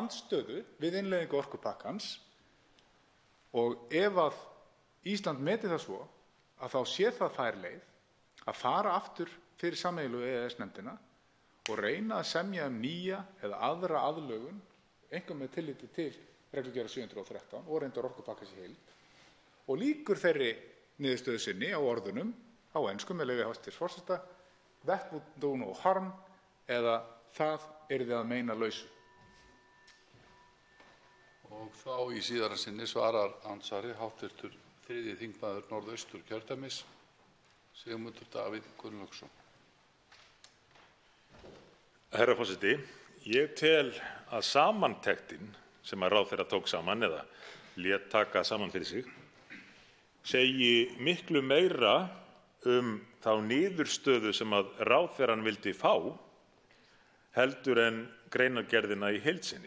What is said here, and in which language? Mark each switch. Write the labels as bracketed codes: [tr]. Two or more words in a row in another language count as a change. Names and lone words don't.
[is] andstöðu við innleiðingu orkupakkans, og ef að Ísland meti það svo að þá sé það fær leið að fara aftur fyrir sameiginlegu EES-nefndina og reyna að semja nýja eða aðra aðlögun, einkum með tilliti til reglugerðar 713 og reyndar orkupakkans í heild, og lýkur þeirri niðurstöðu sinni á orðunum á ensku með leyfi hæstvirts forseta: [en] "That would do no harm", [is] eða "það yrði að meina lausu". Og þá í síðara sinni svarar andsvari hv. 3. þingmaður Norðausturkjördæmis, Sigmundur Davíð Gunnlaugsson. Herra forseti, ég tel að samantektin sem að ráðherra tók saman eða lét taka saman fyrir sig segi miklu meira þá niðurstöðu sem að ráðherrann vildi fá heldur en greinargerðina í heild sinni.